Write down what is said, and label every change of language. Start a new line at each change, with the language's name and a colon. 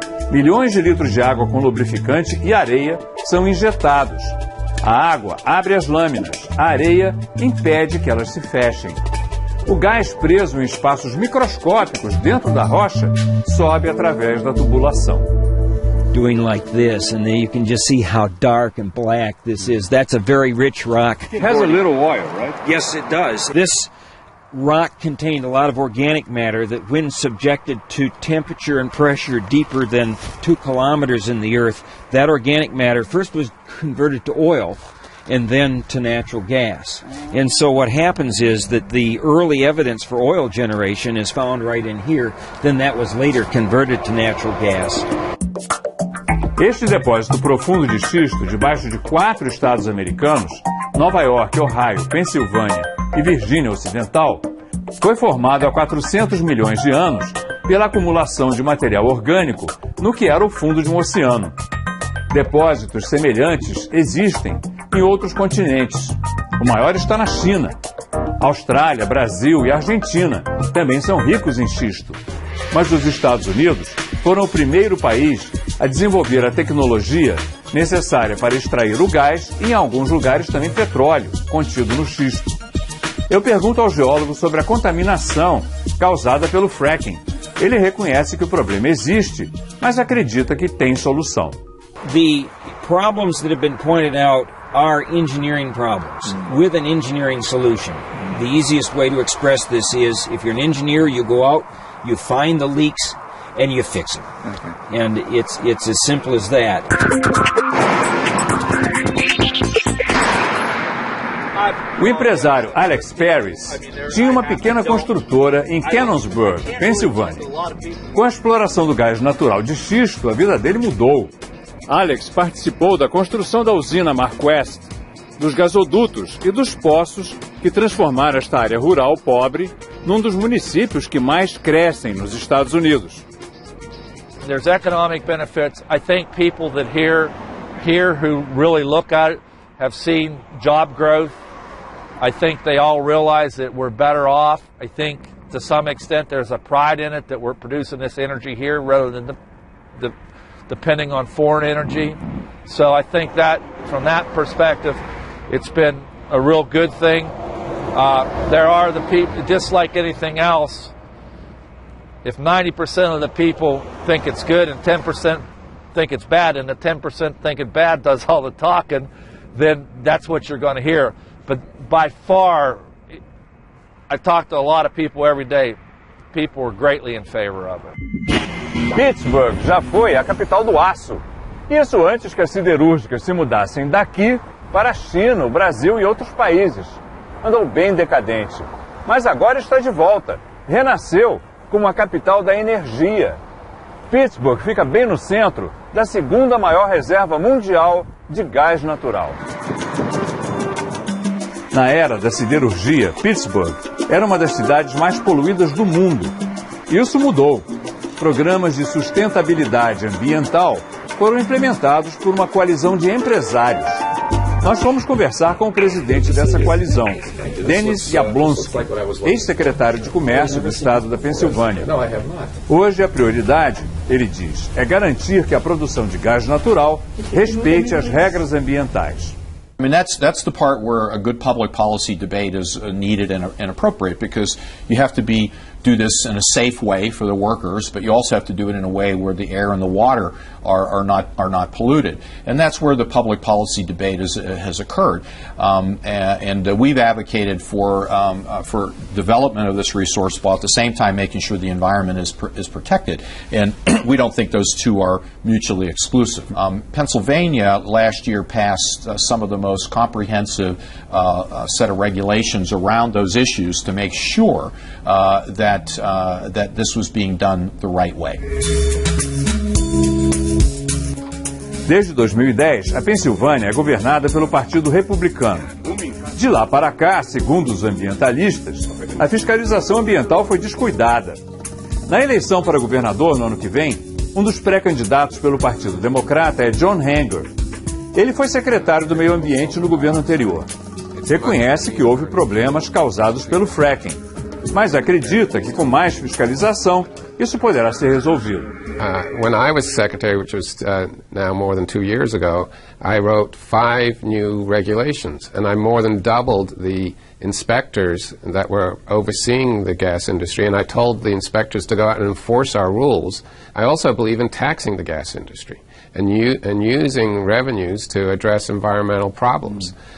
Portuguese: Milhões de litros de água com lubrificante e areia são injetados. A água abre as lâminas, a areia impede que elas se fechem. O gás preso em espaços microscópicos dentro da rocha sobe através da tubulação.
English: Doing like this, and then you can just see how dark and black this is. That's a very rich rock. It has a little oil, right? Yes, it does. This rock contained a lot of organic matter that, when subjected to temperature and pressure deeper than 2 kilometers in the earth, that organic matter first was converted to oil and then to natural gas. And so what happens is that the early evidence for oil generation is found right in here. Then that was later converted to natural gas.
Portuguese: Este depósito profundo de xisto, debaixo de 4 estados americanos, Nova York, Ohio, Pensilvânia e Virgínia Ocidental, foi formado há 400 milhões de anos pela acumulação de material orgânico no que era o fundo de um oceano. Depósitos semelhantes existem em outros continentes. O maior está na China. Austrália, Brasil e Argentina também são ricos em xisto. Mas os Estados Unidos foram o primeiro país a desenvolver a tecnologia necessária para extrair o gás e, em alguns lugares, também petróleo contido no xisto. Eu pergunto ao geólogo sobre a contaminação causada pelo fracking. Ele reconhece que o problema existe, mas acredita que tem solução.
English: The problems that have been pointed out are engineering problems with an engineering solution. The easiest way to express this is, if you're an engineer, you go out, you find the leaks, and you fix them. Okay. And it's as simple as that.
Portuguese: O empresário Alex Paris tinha uma pequena construtora em Canonsburg, Pensilvânia. Com a exploração do gás natural de xisto, a vida dele mudou. Alex participou da construção da usina MarkWest, dos gasodutos e dos poços que transformaram esta área rural pobre num dos municípios que mais crescem nos Estados Unidos.
English: There's economic benefits. I think people that here who really look at it have seen job growth. I think they all realize that we're better off. I think to some extent there's a pride in it that we're producing this energy here rather than depending on foreign energy. So I think that from that perspective, it's been a real good thing. There are the people, just like anything else, if 90% of the people think it's good and 10% think it's bad, and the 10% think it's bad does all the talking, then that's what you're going to hear. But by far, I talk to a lot of people every day. People are greatly in favor of it.
Portuguese: Pittsburgh já foi a capital do aço. Isso antes que as siderúrgicas se mudassem daqui para a China, o Brasil e outros países. Andou bem decadente. Mas agora está de volta. Renasceu como a capital da energia. Pittsburgh fica bem no centro da segunda maior reserva mundial de gás natural. Na era da siderurgia, Pittsburgh era uma das cidades mais poluídas do mundo. Isso mudou. Programas de sustentabilidade ambiental foram implementados por uma coalizão de empresários. Nós fomos conversar com o presidente dessa coalizão, Dennis Yablonsky, ex-secretário de Comércio do estado da Pensilvânia. Hoje a prioridade, ele diz, é garantir que a produção de gás natural respeite as regras ambientais.
English: I mean, that's the part where a good public policy debate is needed and appropriate, because you have to be do this in a safe way for the workers, but you also have to do it in a way where the air and the water are not polluted. And that's where the public policy debate has occurred. And we've advocated for development of this resource while at the same time making sure the environment is protected. And we don't think those two are mutually exclusive. Pennsylvania last year passed some of the most comprehensive set of regulations around those issues to make sure that this was being done the right way.
Portuguese: Desde 2010, a Pensilvânia é governada pelo Partido Republicano. De lá para cá, segundo os ambientalistas, a fiscalização ambiental foi descuidada. Na eleição para governador no ano que vem, um dos pré-candidatos pelo Partido Democrata é John Hanger. Ele foi secretário do Meio Ambiente no governo anterior. Reconhece que houve problemas causados pelo fracking, mas acredita que com mais fiscalização isso poderá ser resolvido.
English: When I was secretary, which was now more than 2 years ago, I wrote 5 new regulations, and I more than doubled the inspectors that were overseeing the gas industry, and I told the inspectors to go out and enforce our rules. I also believe in taxing the gas industry and using revenues to address environmental problems.